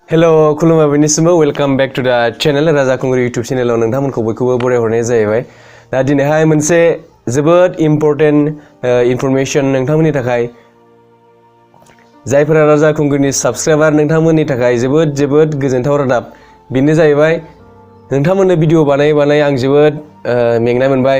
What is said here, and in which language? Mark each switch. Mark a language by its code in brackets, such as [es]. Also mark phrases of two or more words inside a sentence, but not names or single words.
[brx] हेलो खुलुमबाय बयनिसिमबो [en] welcome back to the channel [brx] राजा खुंगुर यूट्यूब चैनलाव नोंथांमोनखौ बयखौबो बरायहरनाय जाहैबाय। दा दिनैहाय मोनसे जोबोद [en] important information [brx] नोंथांमोननि थाखाय जायफोरा राजा खुंगुरनि साबस्क्राइबार नोंथांमोननि थाखाय जोबोद गोजोनथाव रादाब। बेनो जाहैबाय नोंथांमोननो भिडिअ बानाय आं जोबोद मेंनाय मोनबाय।